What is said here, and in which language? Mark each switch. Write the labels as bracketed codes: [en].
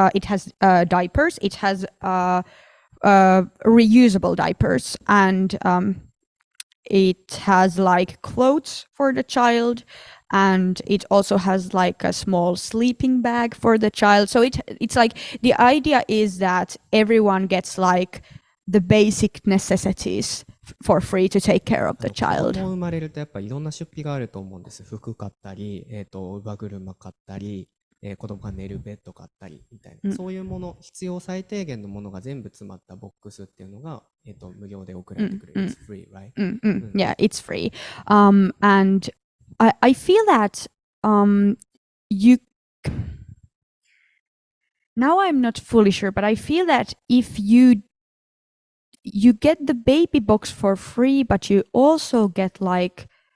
[en] It has diapers. It has reusable diapers, and it has like clothes for the child, and it also has like a small sleeping bag for the child. So it's like the idea is that everyone gets like the basic necessities for free to take care of the [ja] 子 [en] child. [ja] 供生まれるとやっぱいろんな出費があると思うんです。服買ったり、乳母車買ったり、子供が寝るベッド買ったりみたいな、そういうもの、必要最低限のものが全部詰まったボックスっていうのが、無料で送られてくる。 [en] It's free, right? Yeah, it's free. And I feel that you now I'm not fully sure, but I feel that if you get the baby box for free, but you also get like